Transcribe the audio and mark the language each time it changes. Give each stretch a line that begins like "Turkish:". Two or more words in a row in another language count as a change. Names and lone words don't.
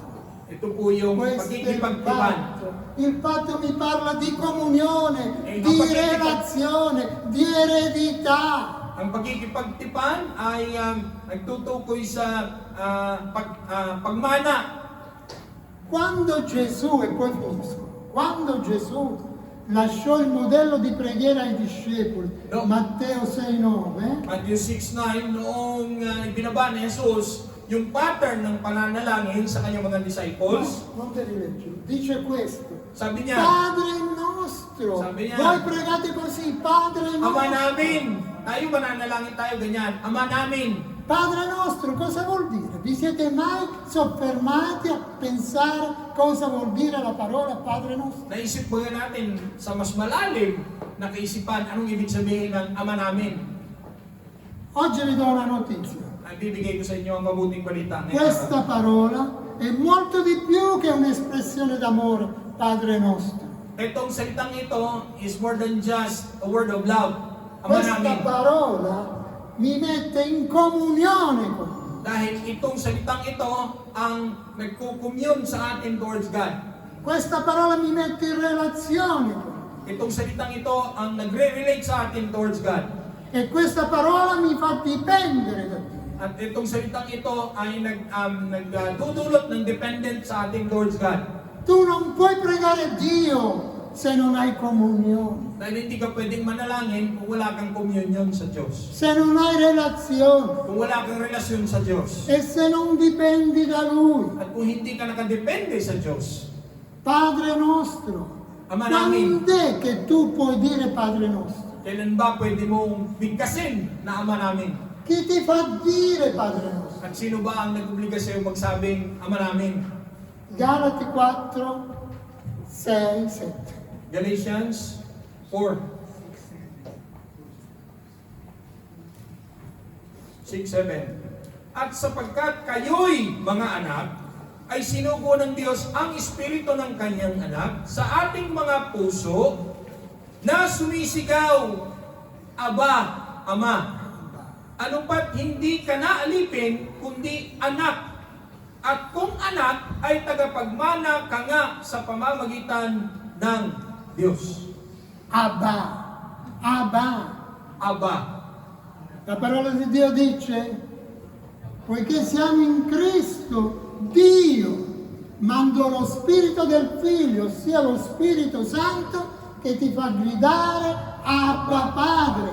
Filipino: Ito po yung
Italian: Questo è il
Filipino: pagkikipagtipan.
Italian: patto. Il patto mi parla di comunione, E di non perché- relazione, di eredità.
Filipino: Ang pagkikipagtipan ay nagtutukoy sa pagmana.
Italian: Quando Gesù, e poi finisco, quando Gesù lasciò il modello di preghiera ai discepoli, No. Matteo 6,9,
Filipino: Matthew 6:9, noong ibinaba ni Jesus yung pattern ng pananalangin sa kanyang mga disciples,
Italian: non te li leggo, dice questo,
Filipino: sabi niya,
Italian: Padre nostro,
Filipino: Sabi niya,
Italian: voi pregate così, Padre
Filipino: Ama
Italian: nostro.
Filipino: namin, tayo mananalangin tayo ganyan, Ama namin.
Italian: Padre nostro cosa vuol dire? Vi siete mai soffermati a pensare cosa vuol dire la parola Padre nostro?
Filipino: Naisip ba natin sa mas malalim na kaisipan anong ibig sabihin ng Ama namin?
Italian: Oggi vi do una notizia.
Filipino: Ay bibigay ko sa inyo ang mabuting balita. ngayong
Italian: Questa
Filipino: araw.
Italian: parola è molto di più che un'espressione d'amore, Padre nostro.
Filipino: Itong salitang ito
English: is more than just a word of love.
Filipino: Ama
Italian: Questa
Filipino: namin.
Italian: parola mi mette in comunione con Dio.
Filipino: Dahil itong salitang ito ang nagkukumyun sa atin
English: towards God.
Italian: Questa parola mi mette in relazione con Dio.
Filipino: Itong salitang ito ang nagre-relate sa atin
English: towards God.
Italian: E questa parola mi fa dipendere da Dio.
Filipino: At itong salitang ito ay nagdudulot ng dependent sa atin
English: towards God.
Italian: Tu non puoi pregare Dio se non hai comunione,
Filipino: Dahil hindi ka pwedeng manalangin kung wala kang communion sa Diyos.
Italian: se non hai relazione
Filipino: Kung wala kang relasyon sa Diyos.
Italian: e se non dipendi da Lui.
Filipino: At kung hindi ka nakadepende sa Diyos.
Italian: Padre nostro,
Filipino: Ama namin.
Italian: quando è che tu puoi dire Padre nostro?
Filipino: Kailan ba pwede mong bigkasin na Ama namin?
Italian: Chi ti fa dire Padre nostro?
Filipino: At sino ba ang nag-obliga sa'yo magsabing Ama namin?
Italian: Galati 4, 6, 7.
English: Galatians 4. 6, 7.
Filipino: At sapagkat kayo'y mga anak, ay sinugo ng Diyos ang Espiritu ng Kanyang anak sa ating mga puso na sumisigaw, Aba, Ama. Ano pa't hindi ka na alipin, kundi anak. At kung anak, ay tagapagmana ka nga sa pamamagitan ng Diyos. Abba, Abba. Aba.
Italian: La parola di Dio dice, poiché siamo in Cristo, Dio mandò lo Spirito del Figlio, ossia lo Spirito Santo, che ti fa gridare Abba Padre.